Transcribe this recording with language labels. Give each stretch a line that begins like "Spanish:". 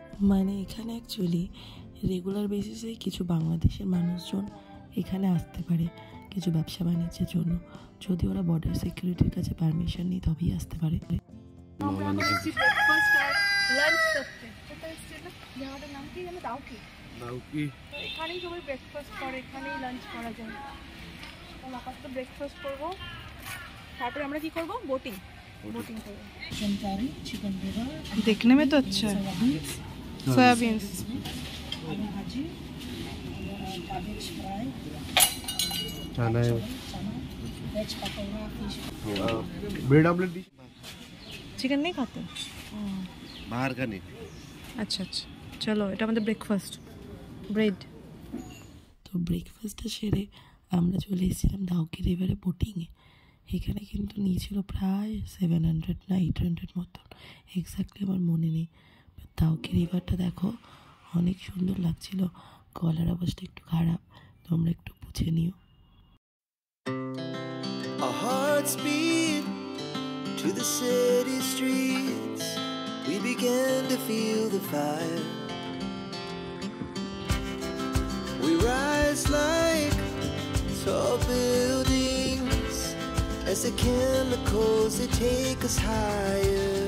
Bangla: মানে এখানে actually regular বেসিসে কিছু বাংলাদেশের মানুষজন এখানে আসতে পারে কিছু ব্যবসা বাণিজ্যের জন্য, যদি ওরা বর্ডার সিকিউরিটির কাছে পারমিশন নিয়ে তবেই আসতে পারে। এখানেই সবাই ব্রেকফাস্ট করে, এখানেই লাঞ্চ করা যায়। আপাতত ব্রেকফাস্ট করবো, তারপরে আমরা কি করবো?
Hindi: বোটিং, बोटिंग देखने में तो अच्छा है। सोयाबीन, ब्रेड ऑमलेट चिकन नहीं खाते बाहर का नहीं। अच्छा अच्छा, चलो
Bangla: এটা আমাদের ব্রেকফাস্ট, ব্রেড। তো ব্রেকফাস্টটা সেরে আমরা চলে এসেছিলাম দাউকি রিভারে বোটিংয়ে। এখানে কিন্তু নিয়েছিল প্রায় 700 না 800 মতন, এক্স্যাক্টলি আমার মনে নেই। দাউকি রিভারটা দেখো অনেক সুন্দর লাগছিল, গলার অবস্থা একটু খারাপ, তোমরা একটু বুঝে নিও।
English: Our hearts beat to the city streets. We began to feel the fire. We rise like tall buildings as the chemicals they take us higher.